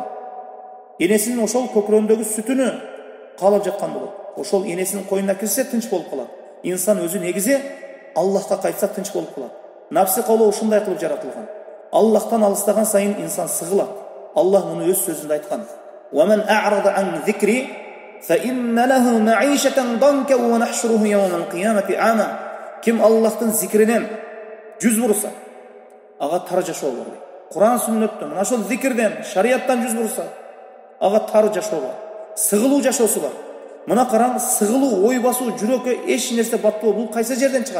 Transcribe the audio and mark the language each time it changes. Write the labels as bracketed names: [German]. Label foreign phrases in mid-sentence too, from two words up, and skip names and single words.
[Kyrgyz] Энесинин ошол көкүрөгүндөгү сүтүнү каалап жаткан болот. Ошол энесинин койнуна кирсе тынч болуп калат. Инсан өзү негизи Аллахка кайтса тынч болуп калат. Напсы калоо ушундай кылып жаратылган. Аллахтан алыстаган сайын инсан сыгылат. Аллах муну өз сөзүндө айткан. [Arabic] وَمَنْ أَعْرَضَ عَنْ ذِكْرِي فَإِنَّ لَهُ مَعِيشَةً ضَنْكًا وَنَحْشُرُهُ يَوْمَ الْقِيَامَةِ أَعْمَى. [Kyrgyz] Ким Аллахтын зикринен жүз бурса, ага тар жашоо бар. Куран сүннөттөн, мына ошол зикирден, шарияттан жүз бурса, ага тар жашоо бар. Сыгылуу жашоосу бар. Мына караң, сыгылуу, ой басуу, жүрөккө эч нерсе батпоо, бул кайсы жерден чыгат?